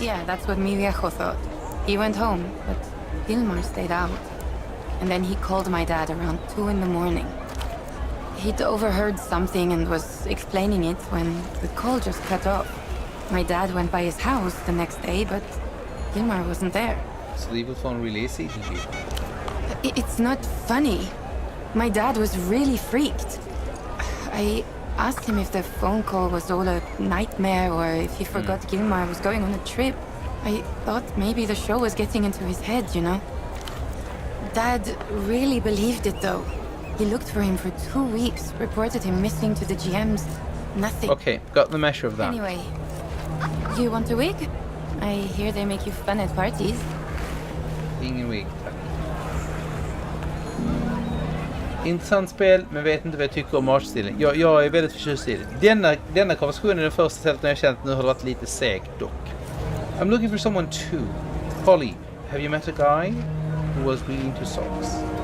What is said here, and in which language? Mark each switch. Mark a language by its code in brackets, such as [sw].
[en] Yeah, that's what [es] mi viejo [en] thought. He went home, but Gilmar stayed out. And then he called my dad around 2 in the morning. He'd overheard something and was explaining it when the call just cut off. My dad went by his house the next day, but Gilmar wasn't there. [sv] Så det var från release season 20. [en] It's not funny. My dad was really freaked. I asked him if the phone call was all a nightmare or if he forgot Gilmar was going on a trip. I thought maybe the show was getting into his head, you know? Dad really believed it, though. He looked for him for 2 weeks, reported him missing to the GMs. Nothing. Okay, got the measure of that. Anyway, you want a wig? I hear they make you fun at parties. [sv] Ingen wig, tack. Intressant spel, men vet inte vad jag tycker om artstilen. Jag är väldigt förtjust i det. Denna konversationen är den första stället när jag känt att nu har det varit lite segt dock. [en] I'm looking for someone too. Polly, have you met a guy who was bleeding to socks?